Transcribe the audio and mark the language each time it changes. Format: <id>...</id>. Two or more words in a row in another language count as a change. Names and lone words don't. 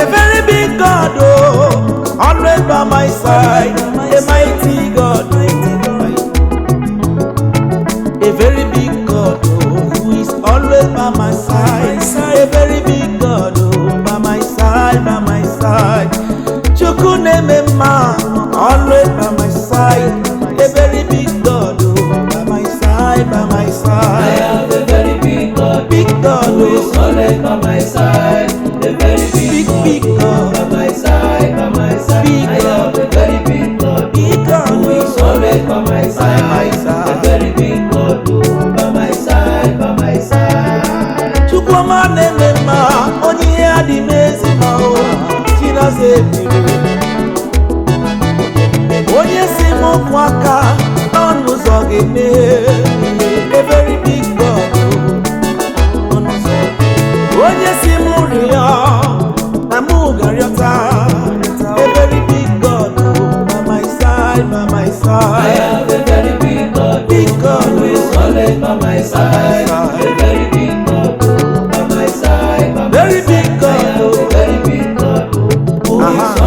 <en>A very big God, oh, always by my side. A mighty God, a very big God, oh, who is always by my side. A very big God, oh, by my side, by my side.</en> <ig>Chukwu na-eme mma,</ig> <en>always by my side. A very big God, oh, by my side, by my I side. have a very big God, Big God, who is oh. always by my side. A very big Big, God, big God. by my side, by my side. Big I have God. a very big God, Big God, who is oh. always by my By my side. side. A very big God, by my side, by my side.</en> <ig>Chukwu ọma na-eme mma, onye ihe adị n'ezi mma, o. Chinasa ebiri. Onye si m kwụ aka, n'ọnụ ụzọ ga-emeghe.</ig> <en>A very big God, o.</en> <ig>Onye si m rịọ, na mụ ga-arịọta.</ig> <en>A very big God, o. By my side, by my I side. have a very big God, Big God, who is o. always by my side. By my side. A very big God, by my side, by my Very side. big God, I have a o. very big God, who is Uh-huh.</en>